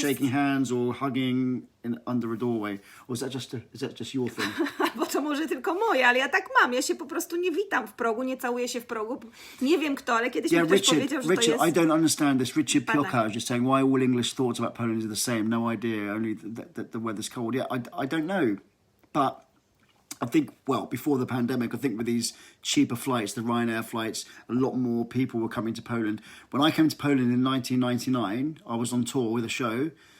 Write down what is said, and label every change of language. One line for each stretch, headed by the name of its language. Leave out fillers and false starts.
English: shaking hands or hugging under a doorway. Or is that just your thing?
Polish: Bo to może tylko moje, ale ja tak mam. Ja się po prostu nie witam w progu, nie całuję się w progu. Nie wiem kto, ale kiedyś mi ktoś powiedział, że to
English: Richard,
Polish: jest...
English: I don't understand this. Richard Bada. Pielka is just saying why all English thoughts about Poland are the same. No idea. Only that the weather's cold. Yeah, I don't know, but I think, well, before the pandemic, I think with these cheaper flights, the Ryanair flights, a lot more people were coming to Poland. When I came to Poland in 1999, I was on tour with a show.